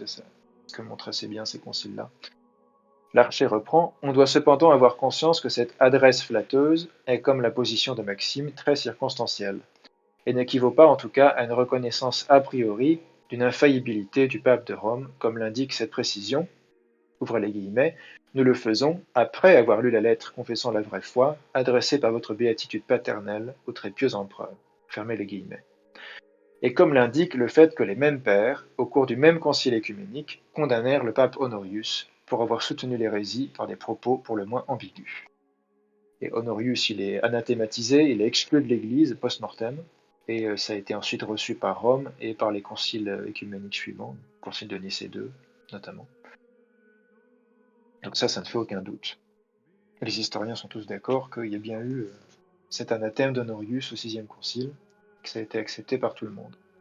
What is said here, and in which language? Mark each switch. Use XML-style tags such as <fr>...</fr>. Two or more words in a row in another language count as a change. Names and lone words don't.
<fr>C'est ça ce que montrent assez bien ces conciles-là. L'Archer reprend, on doit cependant avoir conscience que cette adresse flatteuse est, comme la position de Maxime, très circonstancielle, et n'équivaut pas en tout cas à une reconnaissance a priori d'une infaillibilité du pape de Rome, comme l'indique cette précision, ouvrez les guillemets, nous le faisons après avoir lu la lettre confessant la vraie foi, adressée par votre béatitude paternelle au très pieux empereur, fermez les guillemets. Et comme l'indique le fait que les mêmes pères, au cours du même concile écuménique, condamnèrent le pape Honorius pour avoir soutenu l'hérésie par des propos pour le moins ambigus. Et Honorius, il est anathématisé, il est exclu de l'Église post-mortem, et ça a été ensuite reçu par Rome et par les conciles écuméniques suivants, le concile de Nicée II notamment. Donc ça ne fait aucun doute. Les historiens sont tous d'accord qu'il y a bien eu cet anathème d'Honorius au sixième concile, que ça a été accepté par tout le monde.</fr>